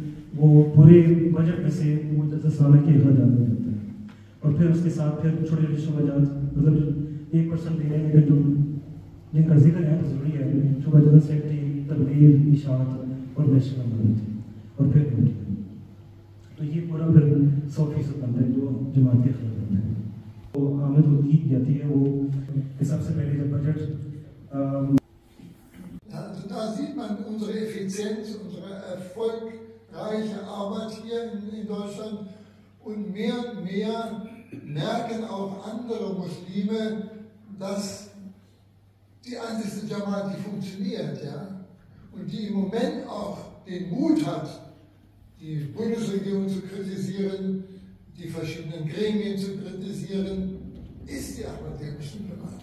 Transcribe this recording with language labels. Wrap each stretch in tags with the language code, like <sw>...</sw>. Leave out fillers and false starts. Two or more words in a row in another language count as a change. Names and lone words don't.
<ur>وہ پورے بجٹ میں سے وہ 10 سالہ کے اخراجات میں جاتا ہے, اور پھر اس کے ساتھ پھر چھوٹے چھوٹے شعبات مطلب 1% دینے میں جو جن کا ذکر ہے ضروری ہے, شعبہ</ur> <en>General Secretary,</en> <ur>تبلیغ, اشاعت اور نیشنل امانت, اور پھر تو یہ پورا پھر 100% بنتا ہے جو جماعت کے اخراجات ہیں. وہ آمد ہوتی جاتی ہے وہ سب سے پہلے جب بجٹ</ur> <de>Also da sieht man unsere Effizienz, unsere erfolgreiche Arbeit hier in Deutschland, und mehr merken auch andere Muslime, dass die einzige Jamaat, die funktioniert, ja, und die im Moment auch den Mut hat, die Bundesregierung zu kritisieren, die verschiedenen Gremien zu kritisieren, ist die ahmadiyya Jamaat.</de>